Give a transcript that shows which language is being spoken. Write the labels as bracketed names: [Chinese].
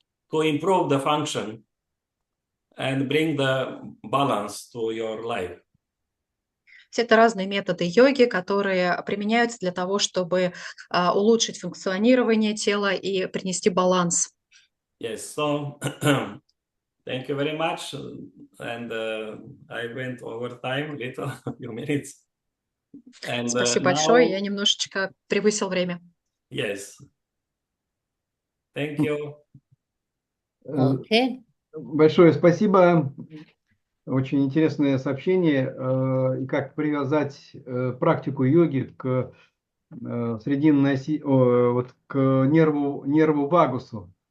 [English] to improve the function and bring the balance to your life. [Russian] Все это разные методы йоги, которые применяются для того, чтобы улучшить функционирование тела и принести баланс. [English] Yes, so thank you very much. And I went over time a little, a few minutes. And, [Russian] Спасибо большое, я немножечко превысил время. [English] Yes. Thank you. Okay. [Russian] Большое спасибо. Очень интересное сообщение. И как привязать практику йоги к срединной оси, вот к нерву вагусу.